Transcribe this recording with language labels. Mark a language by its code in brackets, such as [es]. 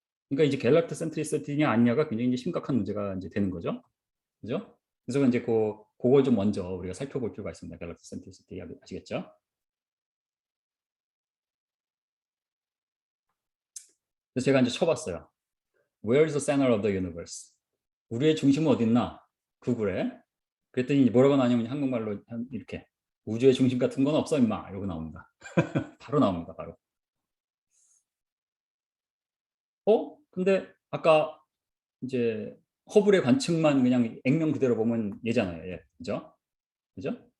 [ko] 그러니까 이제 갤럭토 센트리시티냐 아니냐가 굉장히 이제 심각한 문제가 이제 되는 거죠. 그죠? 그래서 이제 그걸 좀 먼저 우리가 살펴볼 필요가 있습니다. 갤럭토 센트리시티 아시겠죠? 그래서 제가 이제 쳐봤어요. [en] Where is the center of the universe? [ko] 우리의 중심은 어디 있나? 구글에. 그랬더니 뭐라고 나오냐면 한국말로 이렇게 우주의 중심 같은 건 없어 임마 이러고 나옵니다. 바로 나옵니다. 바로. 근데 아까 이제 허블의 관측만 그냥 액면 그대로 보면 얘잖아요. 얘. 그죠? 그죠?